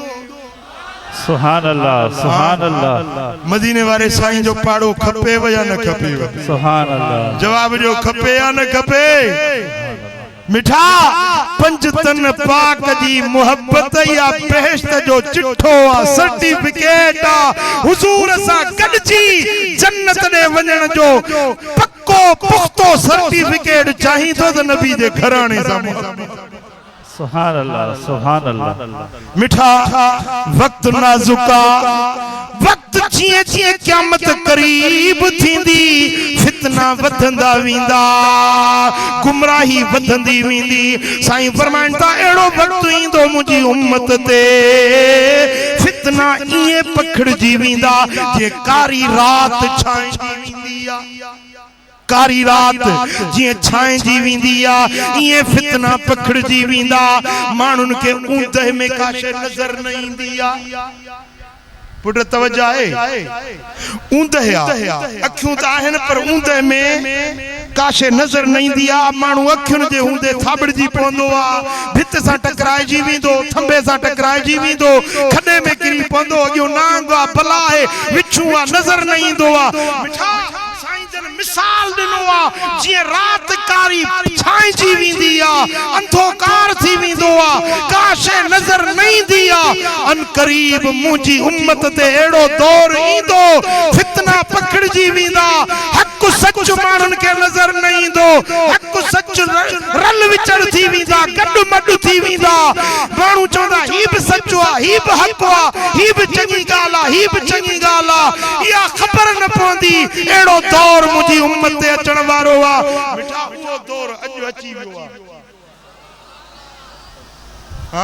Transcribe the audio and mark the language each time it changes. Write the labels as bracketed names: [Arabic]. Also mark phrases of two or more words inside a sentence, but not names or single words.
[Arabic] سبحان الله، سبحان الله. [Sindhi] मदीने वाले साईं जो पाड़ो खपे या न खपे? [Arabic] سبحان الله. [Sindhi] जवाब जो खपे या न खपे? मिठा पंजतन पाक जी मोहब्बत या बेहश्त जो चिठो आ सर्टिफिकेट आ हुजूर सा गडजी जन्नत ने वजण जो पक्को पुख्तो सर्टिफिकेट चाहिए तो नबी दे घराने सा [Arabic] سبحان الله، سبحان الله. [Sindhi] मिठा वक्त नाजुका, वक्त जिए जिए क़यामत करीब थींदी, फितना वधंदा वींदा, गुमराही वधंदी वींदी। साईं फरमाइन था एड़ो वक्त ईंदो मुंहिंजी उम्मत ते फितना इए पखड़जी वींदा जे कारी रात छांइजी वींदी आ। कारी रात जी छाए जी वींदी आ, ये फितना पखड़जी वींदा, मानुन के ऊंदह में काशे नजर न ईंदी आ। पुट तवज्जो आहे, ऊंदह आ अखियूं त आहिनि पर ऊंदह में काशे नजर न ईंदी आ। माण्हू अखियुनि जे हूंदे थाबड़जी पवंदो आ, भित सां टकराइजी वेंदो, थंबे सां टकराइजी वेंदो, खॾे में किरी पवंदो, अॻियो नांग आ, बला आहे, विछू आ, नजर न ईंदो आ। मिसाल दिनो आ जी रात कारी छांइजी वींदी आ, अंधकार थी वेंदो आ, काशे नजर न ईंदी आ। अन करीब मुंहिंजी उम्मत ते एड़ो दौर ईंदो फितना पकड़जी वेंदा, हक सच माण्हुनि खे नजर न ईंदो, हक सच रल विचड़ थी वेंदा, गॾु मॾु थी वेंदा। माण्हू चवंदा ही बि सचो आ, ही बि हक आ, ही बि चङी ॻाल्हि आ, ही बि चङी ॻाल्हि आ, इहा ख़बर न पवंदी एड़ो दौर मुंहिंजी उम्मत ते अचण वारो आ। मिठा उहो दौर अॼु अची वियो आ।